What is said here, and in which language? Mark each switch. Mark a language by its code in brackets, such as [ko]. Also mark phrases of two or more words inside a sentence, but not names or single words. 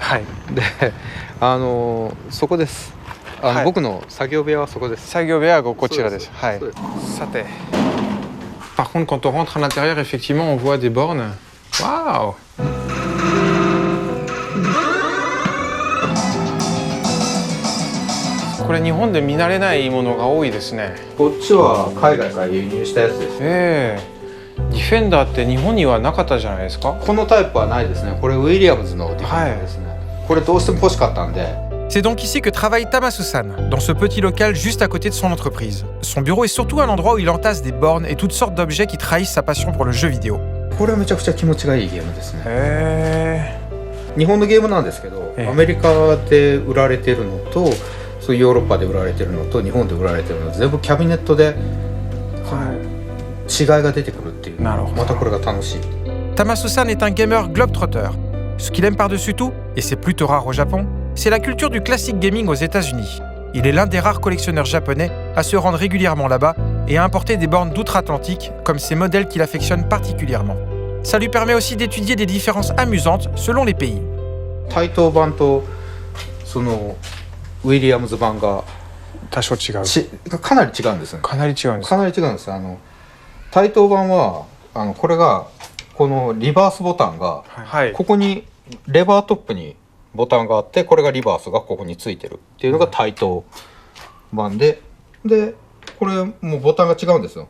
[ja] はい。で、そこです。はい、僕の作業部屋はそこです。作業部屋がこちらです。はい。さて。 [fr] Par contre, quand on rentre à l'intérieur, effectivement, on voit des bornes. Waouh! [ja] これ日本で見慣れないものが多いですね。こっちは海外から輸入したやつです。ディフェンダーって日本にはなかったじゃないですか？このタイプはないですね。これウィリアムズのディフェンダーですね。これどうしても欲しかったんで。 [fr] C'est donc ici que travaille Tamasusan, dans ce petit local juste à côté de son entreprise. Son bureau est surtout un endroit où il entasse des bornes et toutes sortes d'objets qui trahissent sa passion pour le jeu vidéo. [ja] これはめちゃくちゃ気持ちがいいゲームですね。日本のゲームなんですけど、アメリカで売られてるのと、そういうヨーロッパで売られてるのと日本で売られてるの全部キャビネットで、違いが出てくるっていう。またこれが楽しい。 [fr] Tamasusan est un gamer globetrotter. Ce qu'il aime par-dessus tout, et c'est plutôt rare au Japon, c'est la culture du [en] classic gaming [fr] aux États-Unis. Il est l'un des rares collectionneurs japonais à se rendre régulièrement là-bas et à importer des bornes d'outre-Atlantique comme ces modèles qu'il affectionne particulièrement. Ça lui permet aussi d'étudier des différences amusantes selon les pays. [ja] 対等版とそのウィリアムズ版が多少違う。かなり違うんですね。かなり違うんです。かなり違うんです。対等版はこれがこのリバースボタンが、ここにレバートップにボタンがあって、これがリバースがここについてるっていうのが対等版で、これもうボタンが違うんですよ。